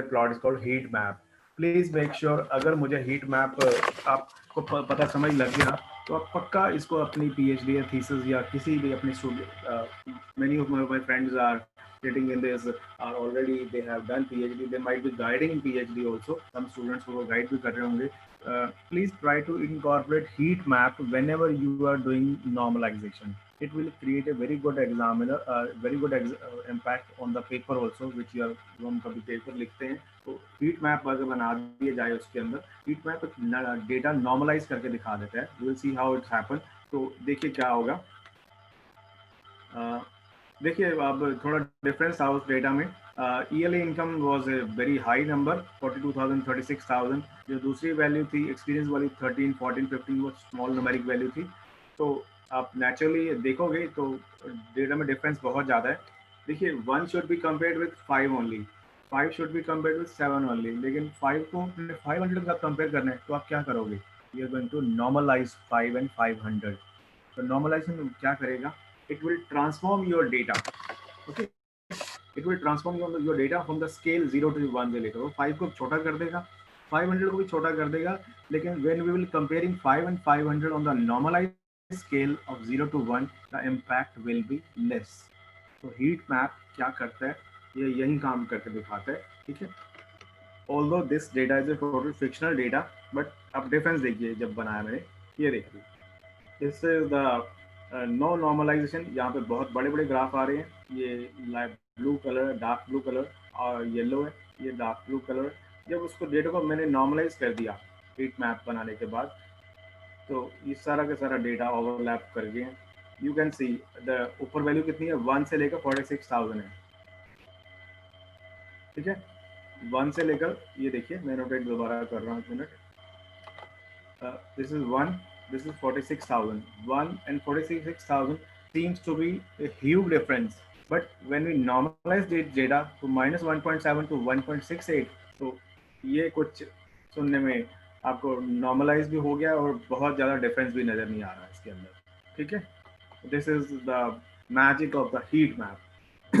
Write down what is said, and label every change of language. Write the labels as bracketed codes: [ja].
[en] The plot is called heat map. Please make sure [hi] अगर मुझे heat map आपको पता समझ लग गया तो आप पक्का इसको अपनी PhD या थीसिस या किसी भी अपने student, [en] Many of my friends are getting in this, are already they have done PhD, they might be guiding in PhD also. Some students who guide [hi] भी कर रहे होंगे. [en] Please try to incorporate heat map whenever you are doing normalization. It will create a very good examiner, very good impact on the paper also, which you are [hi] हम कभी paper लिखते हैं तो heat map अगर बना दिया जाए उसके अंदर, heat map डेटा नॉर्मलाइज करके दिखा देता है. [en] You will see how it happen. [hi] तो देखिए क्या होगा. देखिए अब थोड़ा डिफरेंस था उस डेटा में. [en] yearly income was a very high number [hi] 42,000 36,000. जो दूसरी वैल्यू थी एक्सपीरियंस वाली 13 14 15 वो स्मॉल न्यूमेरिक वैल्यू थी. तो आप नेचुरली देखोगे तो डेटा में डिफरेंस बहुत ज़्यादा है. देखिए [en] 1 should be compared with 5 only, 5 should be compared with 7 only, [hi] लेकिन 5 को 500 के साथ कंपेयर करना है तो आप क्या करोगे, [en] You are going to normalize 5 and 500. [hi] तो नॉर्मलाइजेशन क्या करेगा, [en] it will transform your data. Okay, it will transform your data from the scale 0 to 1 [hi] से लेकर 5 को छोटा कर देगा, [en] 500 को भी छोटा कर देगा. लेकिन when we will comparing 5 and 500 on the normalized scale of 0 to 1, the impact will be less. [hi] तो heat map क्या करता है, ये यही काम करके दिखाता है. ठीक है. [en] Although this data is a total fictional data, but [hi] आप डिफरेंस देखिए जब बनाया मैंने, ये देखिए, [en] This is the no normalization. [hi] यहाँ पे बहुत बड़े बड़े ग्राफ आ रहे हैं, ये light blue colour, dark blue colour और येलो है, ये डार्क ब्लू कलर। जब उसको डेटा को मैंने नॉर्मलाइज कर दिया हीट मैप बनाने के बाद, तो ये सारा का सारा डेटा ओवरलैप कर गए। [en] you can see [hi] द ऊपर वैल्यू कितनी है, 1 से लेकर 46,000 है, ठीक है। 1 से लेकर, ये देखिए मैं नोटेट दोबारा कर रहा हूँ, एक minute. [en] This is 1, this is 46,000. 1 and 46,000 seems to be a huge difference. But when we normalize the data to minus 1.7 to 1.68, [hi] तो ये कुछ सुनने में आपको नॉर्मलाइज भी हो गया और बहुत ज़्यादा डिफरेंस भी नज़र नहीं आ रहा है इसके अंदर, ठीक है। [en] This is the magic of the heat map.